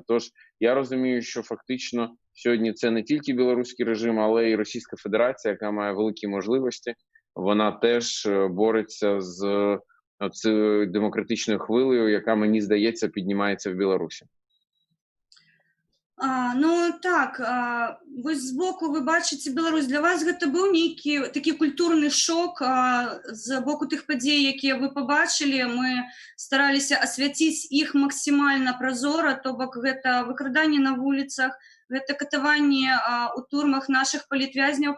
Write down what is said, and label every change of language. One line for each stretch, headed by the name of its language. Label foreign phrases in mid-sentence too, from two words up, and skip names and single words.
Ukrainian: Тож я розумію, що фактично сьогодні це не тільки білоруський режим, але й Російська Федерація, яка має великі можливості. Вона теж бореться з цією демократичною хвилею, яка, мені здається, піднімається в Білорусі. Ну так,
Belarusian: вось збоку вы бачыце Беларусь. Для вас гэта быў нейкі такі культурны шок з боку тых падзей, якія вы пабачылі? Мы стараліся асвяціць іх максімальна празора, то бок гэта выкраданне на вуліцах, гэта катаванне у турмах нашых палітвязняў.